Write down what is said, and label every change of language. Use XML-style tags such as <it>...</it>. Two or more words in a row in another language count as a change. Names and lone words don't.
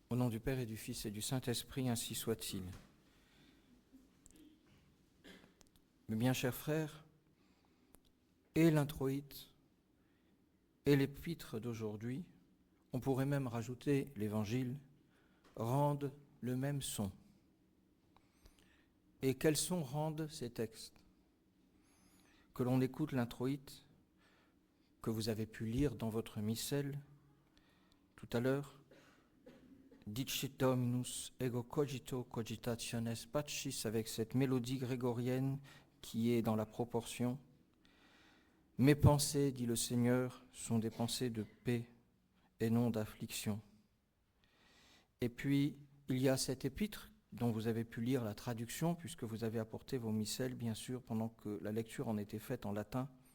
<fr>Au nom du Père et du Fils et du Saint-Esprit, ainsi soit-il. Mes bien chers frères, et l'introïte et l'épître d'aujourd'hui, on pourrait même rajouter l'évangile, rendent le même son. Et quels son rendent ces textes? Que l'on écoute l'introïte, que vous avez pu lire dans votre missel tout à l'heure,</fr> <la>Dicit Dominus ego cogito cogitationes pacis,</la> <fr>avec cette mélodie grégorienne qui est dans la proportion. Mes pensées, dit le Seigneur, sont des pensées de paix et non d'affliction. Et puis, il y a cet épître dont vous avez pu lire la traduction, puisque vous avez apporté vos missels, bien sûr, pendant que la lecture en était faite en latin,</fr>